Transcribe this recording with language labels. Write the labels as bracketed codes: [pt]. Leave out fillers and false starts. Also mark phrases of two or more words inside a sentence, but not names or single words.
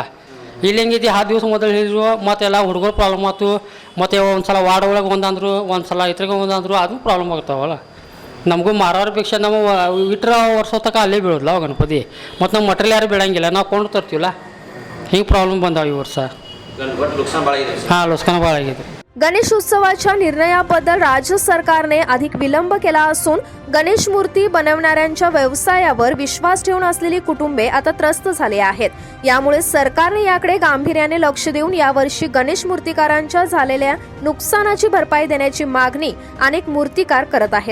[kn] ಇಲ್ಲಿ ಹೆಂಗೈತಿ 10 ದಿವಸ ಮೊದಲು ಹೇಳಿದ್ರು. ಮತ್ತು ಎಲ್ಲ ಹುಡುಗರು ಪ್ರಾಬ್ಲಮ್ ಆಯ್ತು. ಮತ್ತು ಒಂದು ಸಲ ವಾರ್ಡ್ ಒಳಗೆ ಒಂದಂದ್ರು, ಒಂದು ಸಲ ಇದ್ರಾಗ ಒಂದಂದ್ರು, ಅದು ಪ್ರಾಬ್ಲಮ್ ಆಗ್ತಾವಲ್ಲ. ನಮಗೂ ಮಾರೋರ ಭಿಕ್ಷೆ ನಮ್ಮ ಇಟ್ಟರೆ ವರ್ಷ ತನಕ ಅಲ್ಲೇ ಬೀಳೋದಿಲ್ಲ ಅವು ಗಣಪತಿ. ಮತ್ತು ನಮ್ಮ ಮಟ್ರಿಯಲ್ ಯಾರು ಬೀಳಂಗಿಲ್ಲ, ನಾವು ಕೊಂಡು ತರ್ತೀವಲ್ಲ. ಹಿಂಗೆ ಪ್ರಾಬ್ಲಮ್ ಬಂದಾವ ಈ ವರ್ಷ. [mr] हां नुकसान भाळ आहे. गणेशोत्सवाच्या निर्णयाबद्दल राज्य सरकारने अधिक विलंब केला असून गणेश मूर्ती बनवणाऱ्यांच्या व्यवसायावर विश्वास ठेवून असलेली कुटुंबे आता त्रस्त झाली आहेत. यामुळे सरकारने याकडे गांभीर्याने लक्ष देऊन यावर्षी गणेश मूर्तिकारांच्या झालेल्या नुकसानाची भरपाई देण्याची मागणी अनेक मूर्तिकार करत आहेत.